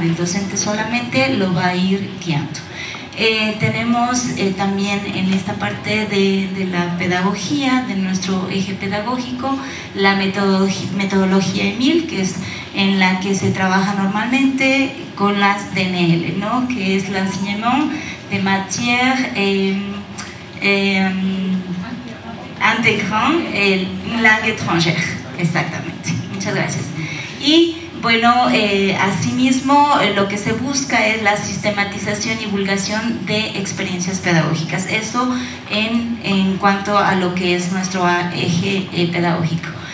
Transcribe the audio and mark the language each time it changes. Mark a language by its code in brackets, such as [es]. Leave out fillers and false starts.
[es] El docente solamente lo va a ir guiando. Tenemos también en esta parte de la pedagogía, de nuestro eje pedagógico, la metodología EMIL, que es en la que se trabaja normalmente con las DNL, ¿no? Que es [fr] l'enseignement de matière intégrant une langue étrangère. [es] Exactamente, muchas gracias. Y bueno, asimismo lo que se busca es la sistematización y divulgación de experiencias pedagógicas. Eso en cuanto a lo que es nuestro eje pedagógico.